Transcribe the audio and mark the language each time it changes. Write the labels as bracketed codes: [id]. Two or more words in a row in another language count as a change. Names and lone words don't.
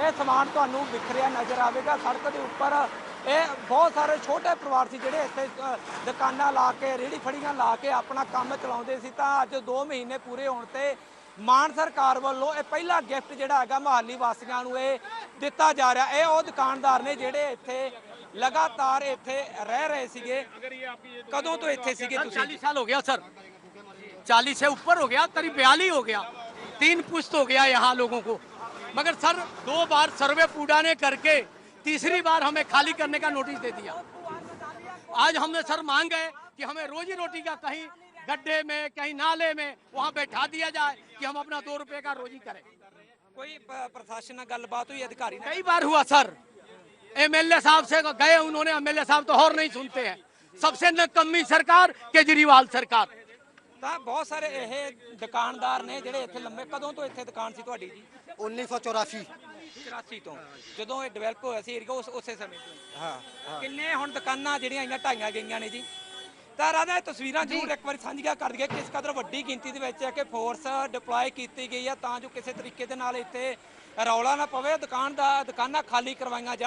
[pa] ਇਹ ਸਮਾਨ ਤੁਹਾਨੂੰ ਵਿਖਰਿਆ ਨਜ਼ਰ ਆਵੇਗਾ ਸੜਕ ਦੇ ਉੱਪਰ। ਇਹ ਬਹੁਤ ਸਾਰੇ ਛੋਟੇ ਪਰਿਵਾਰ ਸੀ ਜਿਹੜੇ ਇੱਥੇ ਦੁਕਾਨਾਂ ਲਾ ਕੇ, ਰੇਹੜੀ ਫੜੀਆਂ ਲਾ ਕੇ ਆਪਣਾ ਕੰਮ ਚਲਾਉਂਦੇ ਸੀ। ਤਾਂ ਅੱਜ 2 ਮਹੀਨੇ ਪੂਰੇ ਹੋਣ ਤੇ ਮਾਨ ਸਰਕਾਰ ਵੱਲੋਂ ਇਹ ਪਹਿਲਾ ਗਿਫਟ ਜਿਹੜਾ ਹੈਗਾ ਮੁਹਾਲੀ ਵਾਸੀਆਂ ਨੂੰ ਇਹ ਦਿੱਤਾ ਜਾ ਰਿਹਾ। ਇਹ ਉਹ ਦੁਕਾਨਦਾਰ ਨੇ ਜਿਹੜੇ ਇੱਥੇ ਲਗਾਤਾਰ ਇੱਥੇ ਰਹਿ ਰਹੇ ਸੀਗੇ। ਕਦੋਂ ਤੋਂ ਇੱਥੇ ਸੀਗੇ? [hi] 40 साल हो गया सर, 40 से ऊपर हो गया, करीब 42 हो गया, 3 पुश्त हो गया यहाँ लोगों को। मगर सर 2 बार सर्वे पूडा ने करके तीसरी बार हमें खाली करने का नोटिस दे दिया। आज हमने सर मांग है कि हमें रोजी रोटी का कहीं गड्ढे में, कहीं नाले में वहाँ बैठा दिया जाए कि हम अपना 2 रुपए का रोजी करें। कोई प्रशासन से गलबात हुई अधिकारी? कई बार हुआ सर, एमएलए साहब से गए उन्होंने, एमएलए साहब तो और नहीं सुनते हैं। सबसे नकम्मी सरकार केजरीवाल सरकार। [pa] ਤਾਂ ਬਹੁਤ ਸਾਰੇ ਇਹ ਦੁਕਾਨਦਾਰ ਨੇ ਜਿਹੜੇ ਇੱਥੇ ਲੰਮੇ। ਕਦੋਂ ਤੋਂ ਇੱਥੇ ਦੁਕਾਨ ਸੀ ਤੁਹਾਡੀ ਜੀ? 1984 84 ਤੋਂ, ਜਦੋਂ ਇਹ ਡਿਵੈਲਪ ਹੋਇਆ ਸੀ ਏਰੀਆ ਉਸੇ ਸਮੇਂ ਤੋਂ। ਹਾਂ। ਕਿੰਨੇ ਹੁਣ ਦੁਕਾਨਾਂ ਜਿਹੜੀਆਂ ਆਈਆਂ ਢਾਈਆਂ ਗਈਆਂ ਨੇ ਜੀ? ਤਾਂ ਰਾਜਾ ਇਹ ਤਸਵੀਰਾਂ ਜ਼ਰੂਰ ਇੱਕ ਵਾਰੀ ਸਾਂਝੀਆਂ ਕਰ ਦਈਏ ਕਿਸ ਕਦਰ ਵੱਡੀ ਗਿਣਤੀ ਦੇ ਵਿੱਚ ਹੈ ਕਿ ਫੋਰਸ ਡਿਪਲੋਏ ਕੀਤੀ ਗਈ ਹੈ ਤਾਂ ਜੋ ਕਿਸੇ ਤਰੀਕੇ ਦੇ ਨਾਲ ਇੱਥੇ ਰੌਲਾ ਨਾ ਪਵੇ, ਦੁਕਾਨਾਂ ਖਾਲੀ ਕਰਵਾਈਆਂ ਜਾਣ।